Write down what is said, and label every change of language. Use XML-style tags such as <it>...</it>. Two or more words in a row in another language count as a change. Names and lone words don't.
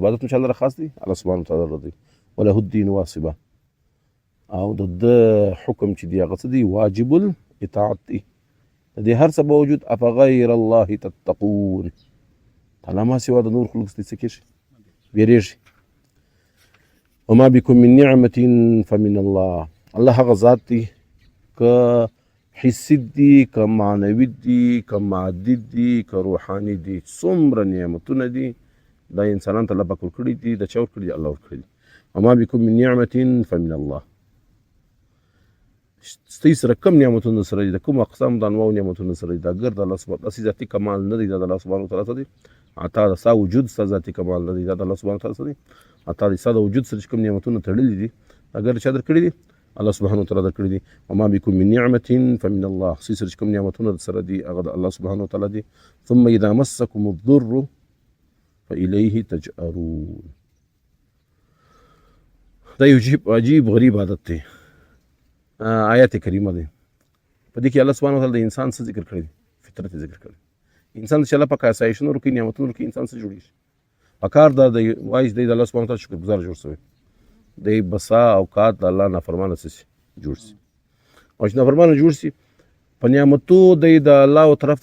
<ps>عبادت</ps> <ar>ان شاء الله</ar> <ps>خاص دی الله سبحانه وتعالی دی.</ps> <ar>وله الدین واصبه.</ar> <ps>او د حکم چې دی هغه څه دی واجب الاطاعت دی. د دې هر څه باوجود</ps> <ar>افغیر الله تتقون</ar> <ps>تعالی ما سوا د نور خلق څه کېږي بیریږي.</ps> <ar>وما بكم من نعمة فمن الله.</ar> <ps>الله هغه ذات دی که حسي دي که معنوي دي که مادي دي که روحاني دي. څومره نعمتونه دي دا انسانان ته الله پاک ورکړي دي. د چا ورکړي دي الله ورکړي دي.</ps> <ar>وما بكم من نعمة فمن الله.</ar> <ps>ستاسو سره کوم نعمتونه سره دي د کوم اقسام د انواع نعمتونه سره دي دا ګرد الله سبحانه داسې ذاتي کمال نه دی د الله سبحانه وتعالی ته دی عطا د ستا وجود ستا ذاتي کمال دی دا د الله سبحانه وتعالی څه دی عطا د ستا د وجود سره چې کوم نعمتونه تړلي دي اگر چا درکړي دي الله سبحانه وتعالی درکړي دي</ps> <ar>وما بكم من نعمة فمن الله</ar> <ps>سره چې کوم نعمتونه سره دي هغه د الله سبحانه وتعالی دي</ps> <ar>ثم اذا مسكم الضر فإليه تجأرون</ar> <ps>دا یو عجیب غریب عادت دی آیات کریمه دی په دې کې الله سبحانه وتعالی د انسان څه ذکر کړی دی فطرت ذکر کړی انسان چې الله پاک آسایشونه ورکوي نعمتونه ورکوي انسان څه جوړېږي پکار دا دی وایي دی د الله سبحانه وتعالی شکر ګزار جوړ شوی دی بسا اوقات د الله نافرمانه څه جوړ شي او چې نافرمانه جوړ شي په نعمتو دی د الله طرف</ps>